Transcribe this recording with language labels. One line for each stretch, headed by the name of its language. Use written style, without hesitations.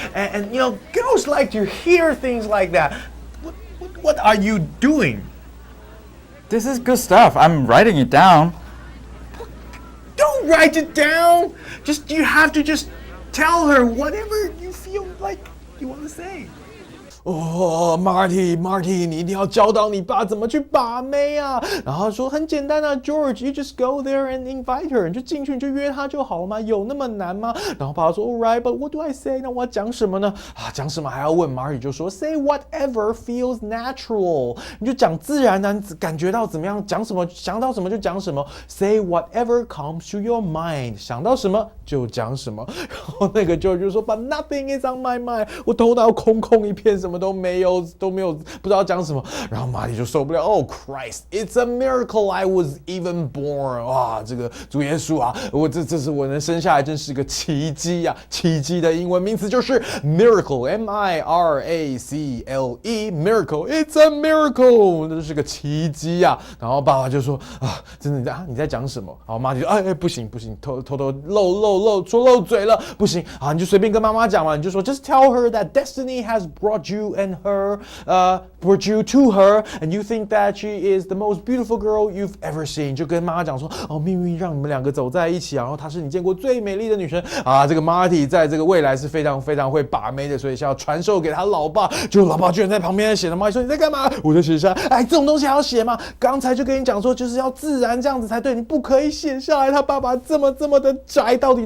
English: And you know, girls like to hear things like that. What are you doing? This is good stuff. I'm writing it down. Don't write it down. You have to just tell her whatever you feel like you want to say.
Chinese: Marty， 你一定要教导你爸怎么去把妹啊！然后说很简单啊 ，
English: George，you just go there and invite her，
Chinese: 你就进去你就约她就好了嘛，有那么难吗？然后爸爸说 ，
English: Alright，but what do I say？
Chinese: 那我要讲什么呢？讲什么还要问 Marty 就说 ，
English: Say whatever feels natural，
Chinese: 你就讲自然的，感觉到怎么样，讲什么，想到什么就讲什么。
English: Say whatever comes to your mind，
Chinese: 想到什么就讲什么。然后那个 George 就说 ，
English: But nothing is on my mind，
Chinese: 我头脑空一片，什么都没有，不知道讲什么。然后马里就受不了 ，
English: Oh Christ，it's a miracle I was even born。
Chinese: 哇，这个主耶稣啊，这是我能生下来，真是个奇迹呀！奇迹的英文名词就是 miracle，miracle，
English: it's a miracle，
Chinese: 这是个奇迹呀！然后爸爸就说真的你在讲什么？然后马里就不行，偷漏嘴了，不行啊，你就随便跟妈妈讲嘛，你就说
English: Just tell her that destiny has brought you and brought you to her, and you think that she is the most beautiful girl you've ever seen.
Chinese: 就跟妈妈讲说，命运让你们两个走在一起，然后她是你见过最美丽的女生啊。这个 Marty 在这个未来是非常非常会把妹的，所以想要传授给他老爸。就老爸居然在旁边写了 Marty 说你在干嘛？我在写下。这种东西还要写吗？刚才就跟你讲说，就是要自然这样子才对，你不可以写下来。他爸爸这么的宅，到底